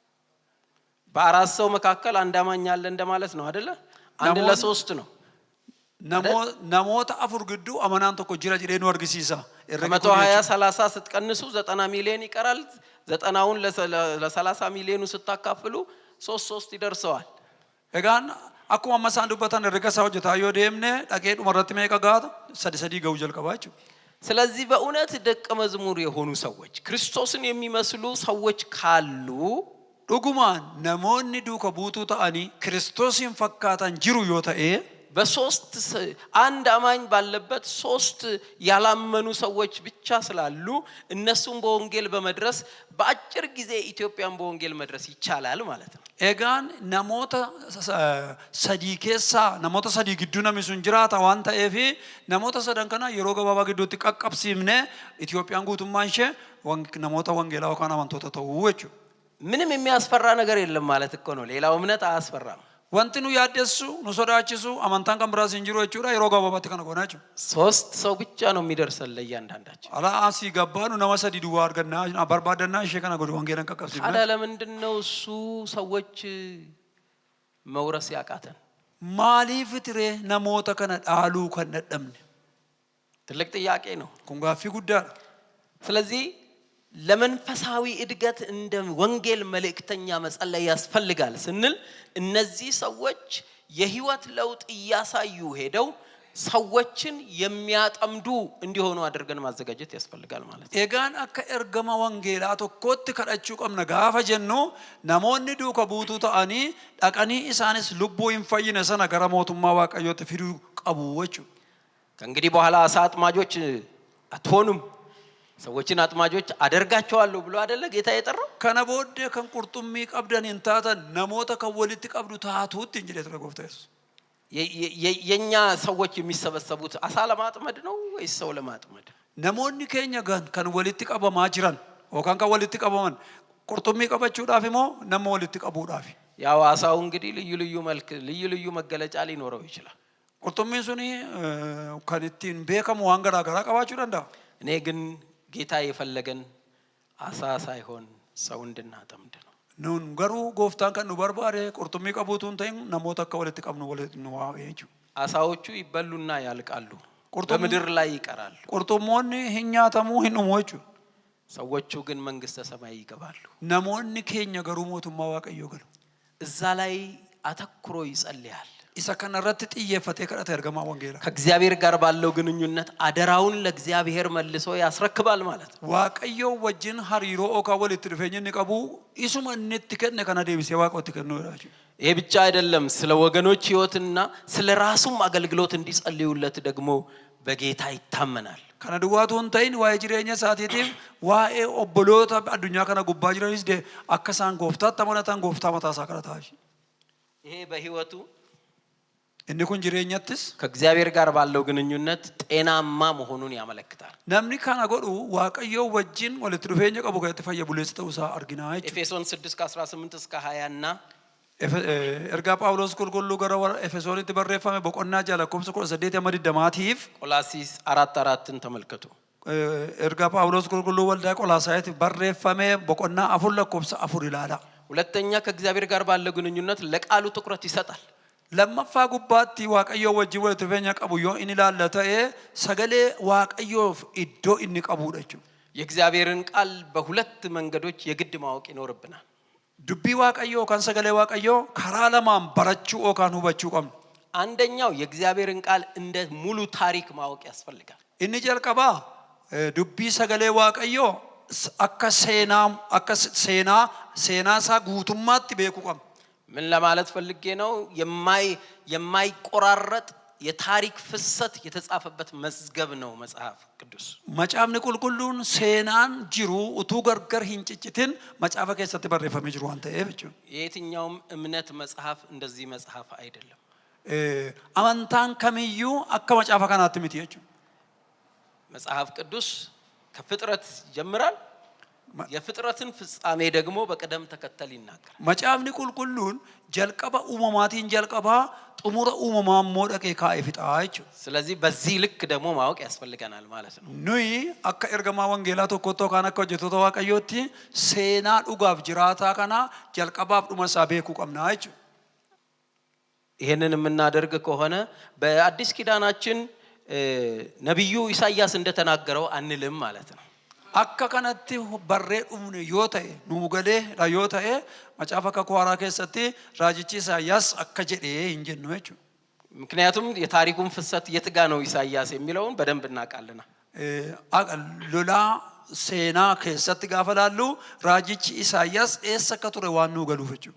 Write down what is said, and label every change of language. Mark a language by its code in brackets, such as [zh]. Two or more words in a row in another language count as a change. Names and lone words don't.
[am] በአራት ሰው መካከል አንድ አማኝ አለ እንደማለት ነው አይደለ? አንድ ለሶስት ነው። [om] namoota afur gidduu amanaan tokko jira jedhee nu argisiisa. [am] ከመቶ 20 30 ስትቀንሱ 90 ሚሊዮን ይቀራል 90ውን ለ30 ሚሊዮኑ ስታካፍሉ 3 ይደርሰዋል [om] egaan akkuma amma isaan dubbatan herrega isaa hojjetaa yoo deemne dhaqee dhumarratti meeqa gaata sadii ga'uu jalqabaa jechuudha. [am] ስለዚህ በእውነት ደቀ መዝሙር የሆኑ ሰዎች ክርስቶስን የሚመስሉ ሰዎች ካሉ [om] dhugumaan namoonni duuka buutuu ta'anii Kiristoosin fakkaatan jiru yoo ta'e [am] በሶስት አንድ አማኝ ባለበት ሶስት ያላመኑ ሰዎች ብቻ ስላሉ እነሱም በወንጌል በመድረስ በአጭር ጊዜ ኢትዮጵያን በወንጌል መድረስ ይቻላል ማለት ነው። [om] egaan namoota sadii keessa namoota sadii gidduu namni sun jiraata waan ta'eef namoota sadan kana yeroo gabaabaa gidduutti qaqqabsiifne Itoophiyaan guutummaan ishee namoota wangeelaa yookaan amantoota ta'uu jechuudha. [am] ምንም የሚያስፈራ ነገር የለም ማለት እኮ ነው። ሌላው እምነት አያስፈራም። [om] wanti nu yaaddeessu nu sodaachisu amantaan kan biraas hin jiru jechuudha yeroo gabaabaatti kana goonaa jechuudha. [am] ሶስት ሰው ብቻ ነው የሚደርሰን ለእያንዳንዳችን። [om] ala asii gabbaanu nama sadii duwwaa argannaa barbaadannaa ishee kana godhu wangeelan qaqqabsiifna. [am] ታዲያ ለምንድን ነው እሱ ሰዎች መውረስ ያቃተን? [om] maaliif tiree namoota kana dhaaluu kan dadhabne? [am] ትልቅ ጥያቄ ነው። [om] kun gaaffii guddaadha. [am] ስለዚህ ለመንፈሳዊ እድገት እንደ ወንጌል መልእክተኛ መጸለይ ያስፈልጋል ስንል እነዚህ ሰዎች የህይወት ለውጥ ያሳዩ ሄደው ሰዎችን የሚያጠምዱ እንዲሆኑ አድርገን ማዘጋጀት ያስፈልጋል ማለት ነው። [om] egaan akka ergama wangeelaa tokkotti kadhachuu qabna gaafa jennu namoonni duuka buutuu ta'anii dhaqanii isaanis lubbuu hin fayyine sana gara mootummaa waaqayyootti fiduu qabu jechuudha. [am] ከእንግዲህ በኋላ አሳ አጥማጆች አትሆኑም ሰዎችን አጥማጆች አደርጋቸዋለሁ ብሎ አይደለ ጌታ የጠራው? [om] kana booddee kan qurxummii qabdan hin taatan namoota kan walitti qabdu taatuutti hin jedhe ture gooftaa Yesuus. [am] የኛ ሰዎች የሚሰበሰቡት አሳ ለማጥመድ ነው ወይስ ሰው ለማጥመድ? [om] namoonni keenya kan walitti qabamaa jiran yookaan kan walitti qabaman qurxummii qabachuudhaaf immoo nama walitti qabuudhaaf. [am] ያው አሳው እንግዲህ ልዩ ልዩ መልክ ልዩ ልዩ መገለጫ ሊኖረው ይችላል። [om] qurxummiin suni kan ittiin beekamu waan garaa garaa qabaachuu danda'a. [am] እኔ ግን ጌታ የፈለገን አሳ ሳይሆን ሰው እንድናጠምድ ነው። [om] nun garuu gooftaan kan nu barbaade qurxummii qabuutuun ta'in namoota akka walitti qabnu walitti nu waa'ee jechuudha. [am] አሳዎቹ ይበሉና ያልቃሉ በምድር ላይ ይቀራሉ። [om] qurxummoonni hin nyaatamuu hin dhumu jechuudha. [am] ሰዎቹ ግን መንግስተ ሰማይ ይገባሉ። [om] namoonni keenya garuu mootummaa waaqayyoo galu. [am] እዛ ላይ አተኩሮ ይጸልያል። [om] isa kana irratti xiyyeeffatee kadhata ergamaa wangeelaa. [am] ከእግዚአብሔር ጋር ባለው ግንኙነት አደራውን ለእግዚአብሔር መልሶ ያስረክባል ማለት ነው። [om] waaqayyoo wajjin hariiroo okaa walitti dhufeenya inni qabu isuma inni itti kenne kana deebisee waaqotti kennuudha jechuudha. [am] ይሄ ብቻ አይደለም ስለ ወገኖች ህይወትና ስለ ራሱም አገልግሎት እንዲጸልዩለት ደግሞ በጌታ ይታመናል። [om] kana duwwaatu hin ta'in waa'ee jireenya isaatiitiif waa'ee obboloota addunyaa kana gubbaa jiranis akka isaan gooftaatti amanatan gooftaa mataa isaa kadhataa jechuudha. [am] ይሄ በህይወቱ [om] inni kun jireenyattis [am] ከእግዚአብሔር ጋር ባለው ግንኙነት ጤናማ መሆኑን ያመለክታል። [om] namni kana godhu waaqayyoo wajjin walitti dhufeenya qabu kan itti fayya buleessa ta'uu isaa argina jechuudha. [am] ኤፌሶን 6:18 እስከ 20 እና [om] ergaa Phaawulos qulqulluu gara Efesoonitti barreeffame boqonnaa 6:18-20tiif [am] ቆላሲስ 4:4ን ተመልከቱ። [om] ergaa Phaawulos qulqulluu waldaa Qolaasaayitiif barreeffame boqonnaa 4:4 ilaala. [am] ሁለተኛ ከእግዚአብሔር ጋር ባለው ግንኙነት ለቃሉ ትኩረት ይሰጣል። [om] lammaffaa gubbaatti waaqayyoo wajjin walitti dhufeenya qabu yoo inni ilaalla ta'e sagalee waaqayyoof iddoo inni qabuudha jechuudha. [am] የእግዚአብሔርን ቃል በሁለት መንገዶች የግድ ማወቅ ይኖርብናል። [om] dubbii waaqayyoo kan sagalee waaqayyoo karaa lamaan barachuu yookaan hubachuu qabna. [am] አንደኛው የእግዚአብሔርን ቃል እንደ ሙሉ ታሪክ ማወቅ ያስፈልጋል። [om] inni jalqabaa dubbii sagalee waaqayyoo akka seenaa isaa guutummaatti beekuu qabna. [am] ምን ለማለት ፈልጌ ነው? የማይቆራረጥ የታሪክ ፍሰት የተጻፈበት መዝገብ ነው መጽሐፍ ቅዱስ። [om] macaafni qulqulluun seenaan jiru utuu gargar hin ciccitin macaafa keessatti barreeffamee jiru waan ta'eef jechuudha. [am] የትኛውም እምነት መጽሐፍ እንደዚህ መጽሐፍ አይደለም። [om] amantaan kamiyyuu akka macaafa kanaatti miti jechuudha. [am] መጽሐፍ ቅዱስ ከፍጥረት ይጀምራል። የፍጥረትን ፍጻሜ ደግሞ በቀደም ተከተል ይናገራል። [om] macaafni qulqulluun jalqaba uumamaatiin jalqabaa xumura uumamaa immoo dhaqee kaa'ee fixaa jechuudha. [am] ስለዚህ በዚህ ልክ ደግሞ ማወቅ ያስፈልገናል ማለት ነው። [om] nuyi akka ergamaa wangeelaa tokkotti yookaan akka hojjettoota waaqayyootti seenaa dhugaaf jiraataa kana jalqabaaf dhuma isaa beekuu qabna jechuudha. [am] ይሄንን የምናደርግ ከሆነ በአዲስ ኪዳናችን ነብዩ ኢሳይያስ እንደተናገረው አንልም ማለት ነው። [om] akka kanatti barree dhumne yoo ta'e nuu galeedha yoo ta'e macaafa kakuu haaraa keessatti raajichi Isaayyaas akka jedhee hin jennu jechuudha. [am] ምክንያቱም የታሪኩን ፍሰት የት ጋ ነው ኢሳይያስ የሚለውን በደንብ እናውቃለና [om] lolaa seenaa keessatti gaafa laallu raajichi Isaayyaas eessa akka ture waan nuu galuuf jechuudha.